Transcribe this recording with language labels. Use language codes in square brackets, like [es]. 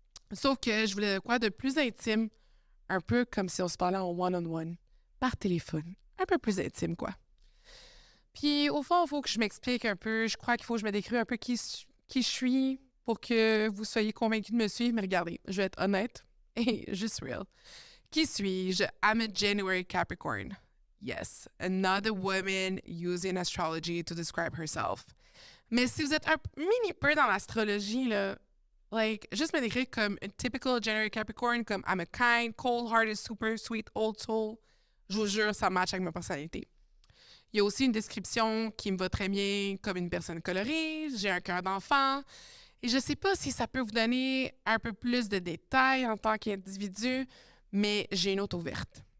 [fr] Sauf que je voulais quoi de plus intime, un peu comme si on se parlait en one-on-one, par téléphone. Un peu plus intime, quoi. Puis, au fond, il faut que je m'explique un peu. Je crois qu'il faut que je me décrive un peu qui je suis pour que vous soyez convaincus de me suivre. Mais regardez, je vais être honnête et juste real. Qui suis-je? [en] I'm a January Capricorn. Yes, another woman using astrology to describe herself. [fr] Mais si vous êtes un mini peu dans l'astrologie, là, juste me décrire comme un typical January Capricorn, comme [en] I'm a kind, cold-hearted, super sweet, old soul. [fr] Je vous jure, ça match avec ma personnalité. Il y a aussi une description qui me va très bien comme une personne colorée, j'ai un cœur d'enfant, et je sais pas si ça peut vous donner un peu plus de détails en tant qu'individu, mais j'ai une auto verte.